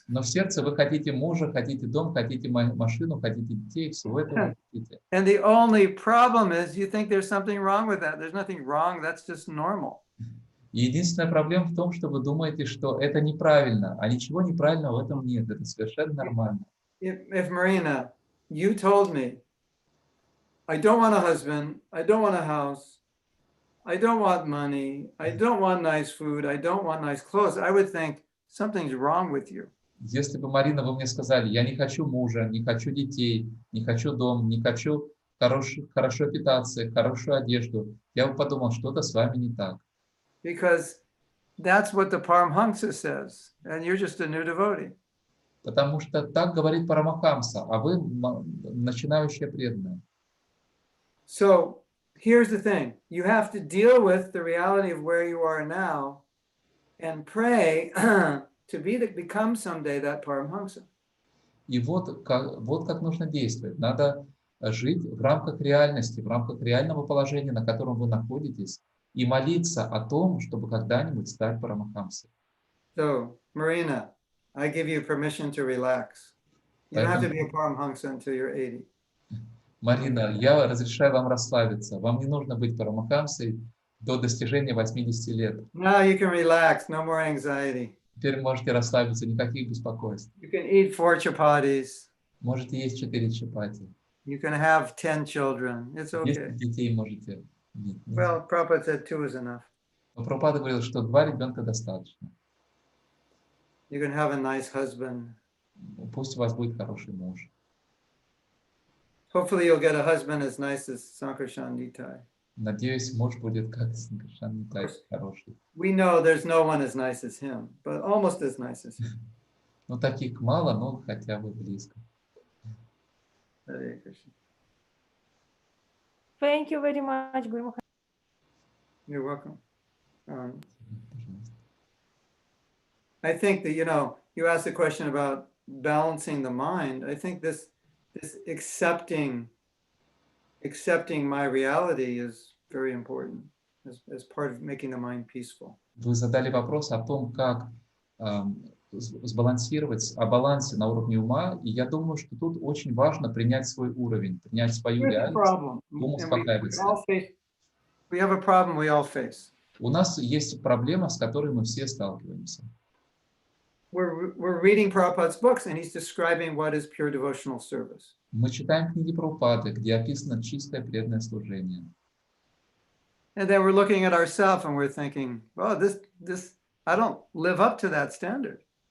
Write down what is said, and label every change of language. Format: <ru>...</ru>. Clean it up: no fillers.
<ru>Но в сердце вы хотите мужа, хотите дом, хотите машину, хотите детей, всего этого вы хотите.</ru> <en>And the only problem is you think there's something wrong with that. There's nothing wrong. That's just normal.</en> <ru>И единственная проблема в том, что вы думаете, что это неправильно, а ничего неправильного в этом нет, это совершенно нормально.</ru> <en>If Marina, you told me, I don't want a husband, I don't want a house, I don't want money, I don't want nice food, I don't want nice clothes, I would think something's wrong with you.</en> <ru>Если бы, Марина, вы мне сказали, я не хочу мужа, не хочу детей, не хочу дом, не хочу хорошо питаться, хорошую одежду, я бы подумал, что-то с вами не так.</ru> <en>Because that's what the Paramhamsa says, and you're just a new devotee.</en> <ru>Потому что так говорит Парамахамса, а вы начинающая преданная.</ru> <en>So here's the thing. You have to deal with the reality of where you are now and pray to become someday that Paramhamsa.</en> <ru>И вот как нужно действовать. Надо жить в рамках реальности, в рамках реального положения, на котором вы находитесь, и молиться о том, чтобы когда-нибудь стать Парамахамсой.</ru> <en>So, Marina, I give you permission to relax. You don't have to be a Paramhamsa until you're 80.</en> <ru>Марина, я разрешаю вам расслабиться. Вам не нужно быть Парамахамсой до достижения 80 лет.</ru> <en>Now you can relax, no more anxiety.</en> <ru>Теперь можете расслабиться, никаких беспокойств.</ru> <en>You can eat 4 chapatis.</en> <ru>Можете есть 4 чапати.</ru> <en>You can have 10 children. It's okay.</en> <ru>10 детей можете иметь.</ru> <en>Well, Prabhupada said 2 is enough.</en> <ru>Но Прабхупада говорил, что 2 ребенка достаточно.</ru> <en>You can have a nice husband.</en> <ru>Пусть у вас будет хороший муж.</ru> <en>Hopefully you'll get a husband as nice as Sankarshan Nitai.</en> <ru>Надеюсь, муж будет как Санкаршан Нитай хороший.</ru> <en>We know there's no one as nice as him, but almost as nice as him.</en> <ru>Ну, таких мало, но хотя бы близко.</ru> <en>Hare Krishna. Thank you very much, Guru Maharaj. You're welcome.</en> <ru>Пожалуйста.</ru> <en>I think that, you asked the question about balancing the mind. I think this accepting my reality is very important as part of making the mind peaceful.</en> <ru>Вы задали вопрос о том, как сбалансировать, о балансе на уровне ума, и я думаю, что тут очень важно принять свой уровень, принять свою реальность, ум успокаивается.</ru> <en>We have a problem we all face.</en> <ru>У нас есть проблема, с которой мы все сталкиваемся.</ru> <en>We're reading Prabhupada's books, and he's describing what is pure devotional service.</en> <ru>Мы читаем книги Прабхупады, где описано чистое преданное служение.</ru> <en>And then we're looking at ourselves and we're thinking, oh, this I don't live up to that standard.</en>